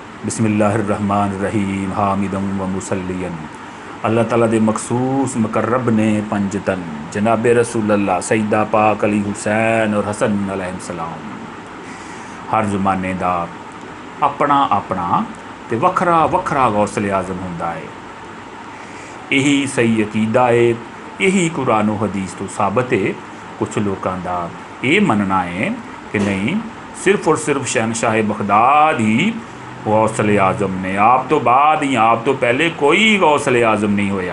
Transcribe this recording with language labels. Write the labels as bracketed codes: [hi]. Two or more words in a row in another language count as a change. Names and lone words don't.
[ar] بسم الله الرحمن الرحيم حامدا ومصليا. [pa] اللہ تعالیٰ دے مخصوص مقرب نے پنجتن جناب رسول اللہ سیدہ پاک علی حسین اور حسن علیہ السلام. ہر زمانے دا اپنا اپنا تے وکھرا وکھرا غوث الاعظم ہندا ہے. یہی صحیح عقیدہ ہے، یہی قرآن اور حدیث تو ثابت ہے. [ur] کچھ لوگوں کا یہ مننا ہے کہ نہیں, [pa] صرف اور صرف شہنشاہ بغداد ہی غوث الاعظم نے، آپ تو بعد ہی، آپ تو پہلے کوئی غوث الاعظم نہیں ہویا.